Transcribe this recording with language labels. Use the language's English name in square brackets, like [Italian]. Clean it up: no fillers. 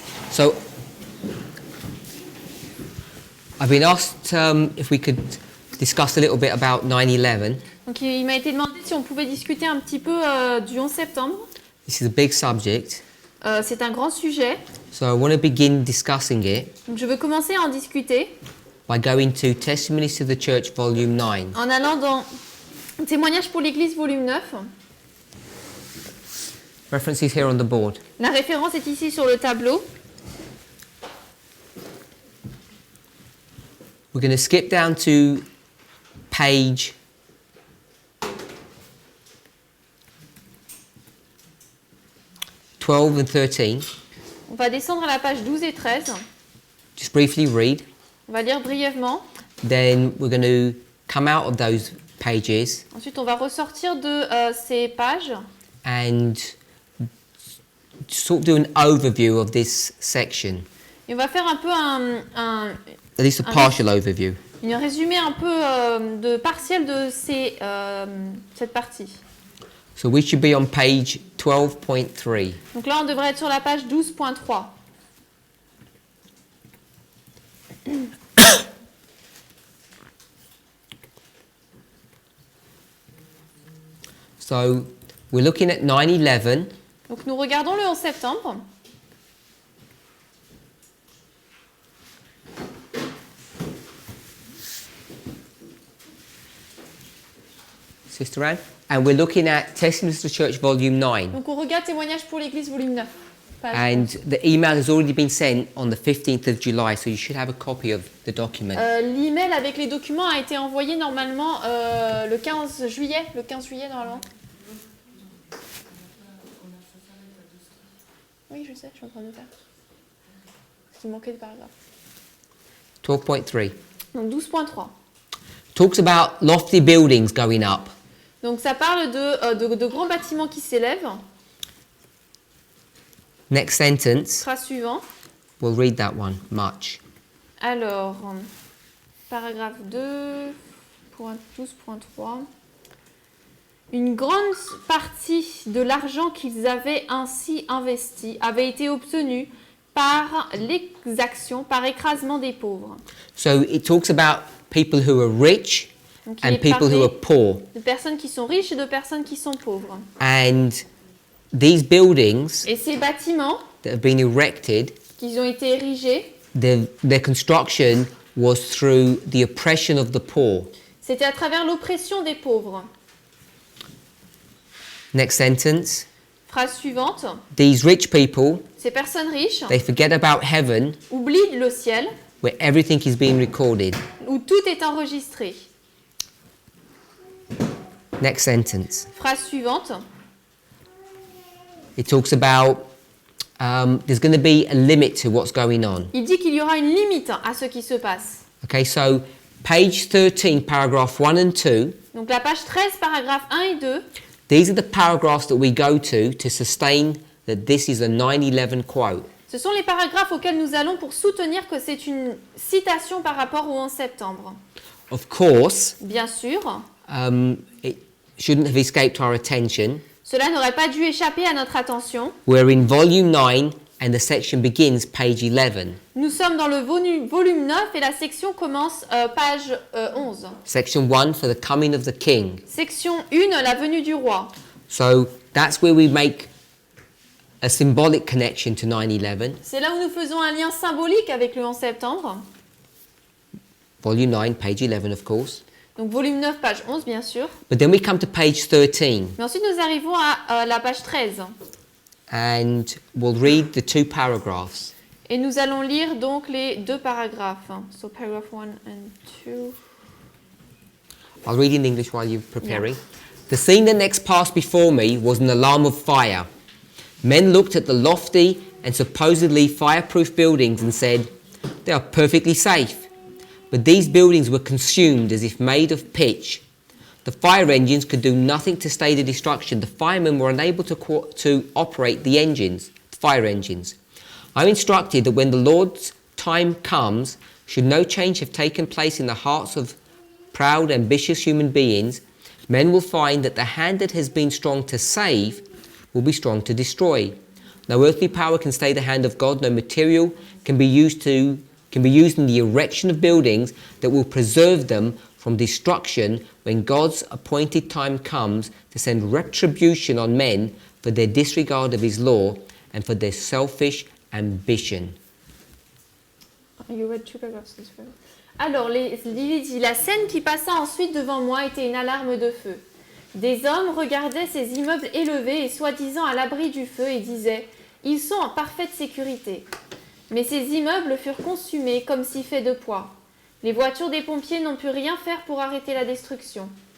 [English] So, I've been asked if we could discuss a little bit about 9/11. [French] Donc il m'a été demandé si on pouvait discuter un petit peu du 11 septembre. [English] This is a big subject, [French] C'est un grand sujet. [English] so I want to begin discussing it [French] Donc je veux commencer à en discuter [English] by going to Testimonies to the Church, Volume 9. [French] en allant dans Témoignages pour l'Église, volume 9. [English] References here on the board. [French] La référence est ici sur le tableau. [English] We're going to skip down to page 12 and 13. [French] On va descendre à la page 12 et 13. [English] Just briefly read. [French] On va lire brièvement. [English] Then we're going to come out of those pages [French] Ensuite, on va ressortir de ces pages [English] and sort of do an overview of this section. [French] et on va faire un peu [English] At least a partial overview. [French] une résumé un peu de partiel de cette partie. [English] So we should be on page 12.3. [French] Donc là, on devrait être sur la page 12.3. [English] So we're looking at 9/11. [French] Donc nous regardons le 11 septembre. [English] Sister Anne? And we're looking at Testimonies to the Church, Volume 9. [French] Donc on regarde Témoignages pour l'Église, volume 9. [English] Page And the email has already been sent on the 15th of July, so you should have a copy of the document. [French] L'email avec les documents a été envoyé normalement le 15 juillet. Le 15 juillet, normalement. Oui, je sais, je suis en train de faire. Il manquait des paragraphes. [English] 12.3. [French] Donc 12.3. [English] Talks about lofty buildings going up. [French] Donc ça parle de grands bâtiments qui s'élèvent. [English] Next sentence, [French] Phrase suivante. [English] we'll read that one much. [French] Alors, paragraphe 2, point 12.3. Une grande partie de l'argent qu'ils avaient ainsi investi avait été obtenue par l'exaction, par écrasement des pauvres. [English] So it talks about people who are rich [French] Donc, il [English] and [French] est [English] people who [French] parlé [English] are poor. [French] de personnes qui sont riches et de personnes qui sont pauvres. [English] And these buildings [French] Et ces bâtiments [English] that have been erected, [French] qui ont été érigés, [English] their construction was through the oppression of the poor. [French] c'était à travers l'oppression des pauvres. [English] Next sentence, [French] Phrase suivante. [English] these rich people, [French] Ces personnes riches [English] they forget about heaven [French] oublient le ciel [English] where everything is being recorded. [French] où tout est enregistré. [English] Next sentence, [French] Phrase suivante. [English] it talks about there's going to be a limit to what's going on. [French] Il dit qu'il y aura une limite à ce qui se passe. [English] Okay, so page 13, paragraph 1 and 2, [French] Donc la page 13, paragraphes 1 et 2, [English] these are the paragraphs that we go to sustain that this is a 9/11 quote. [French] ce sont les paragraphes auxquels nous allons pour soutenir que c'est une citation par rapport au 11 septembre. [English] Of course, [French] Bien sûr, [English] it shouldn't have escaped our attention. [French] cela n'aurait pas dû échapper à notre attention. [English] We're in volume 9 and the section begins page 11. [French] Nous sommes dans le volume 9 et la section commence page 11. [English] Section 1 for the coming of the king. [French] Section 1, la venue du roi. [English] So that's where we make a symbolic connection to 9/11. [French] C'est là où nous faisons un lien symbolique avec le 11 septembre. [English] Volume 9, page 11 of course. [French] Donc volume 9, page 11 bien sûr. [English] But then we come to page 13 [French] Mais ensuite nous arrivons à la page 13. [English] and we'll read the two paragraphs. [French] Et nous allons lire donc les deux paragraphes. [English] So paragraph 1 and 2. I'll read in English while you're preparing. The scene that next passed before me was an alarm of fire. Men looked at the lofty and supposedly fireproof buildings and said, they are perfectly safe. But these buildings were consumed as if made of pitch. The fire engines could do nothing to stay the destruction. The firemen were unable to operate the engines, the fire engines. I'm instructed that when the Lord's time comes, should no change have taken place in the hearts of proud, ambitious human beings, men will find that the hand that has been strong to save will be strong to destroy. No earthly power can stay the hand of God. No material can be used in the erection of buildings that will preserve them from destruction when God's appointed time comes to send retribution on men for their disregard of his law and for their selfish ambition. You read two paragraphs, this way. [French] Alors, il dit, la scène qui passa ensuite devant moi était une alarme de feu. Des hommes regardaient ces immeubles élevés et soi-disant à l'abri du feu et disaient « Ils sont en parfaite sécurité ». Mais ces immeubles furent consumés comme si faits de poids. Les voitures des pompiers n'ont pu rien faire pour arrêter la destruction.